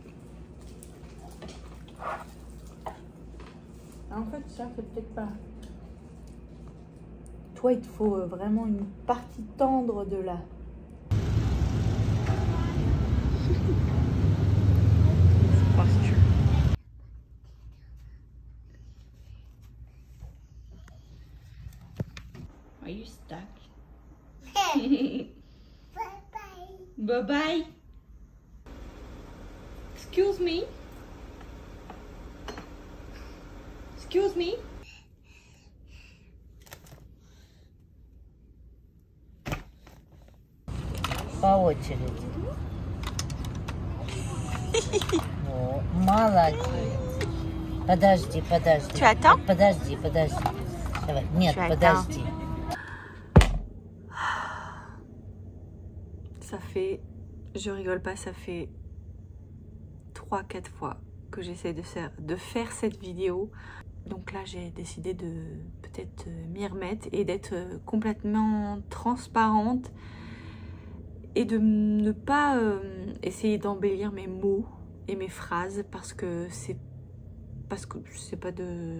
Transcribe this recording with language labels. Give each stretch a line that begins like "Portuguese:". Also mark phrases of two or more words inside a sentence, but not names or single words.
French: En fait, ça, c'est peut-être pas... Toi, il te faut vraiment une partie tendre de la... posture.
English: Are you stuck? Bye bye. Excuse me. Excuse me.
Russian: По очереди. О, молодец. Подожди.
French: Tu attends?
Russian: Подожди. Давай. Нет, подожди.
French: Ça fait, je rigole pas, ça fait 3-4 fois que j'essaie de faire cette vidéo. Donc là, j'ai décidé de peut-être m'y remettre et d'être complètement transparente et de ne pas essayer d'embellir mes mots et mes phrases parce que c'est pas de...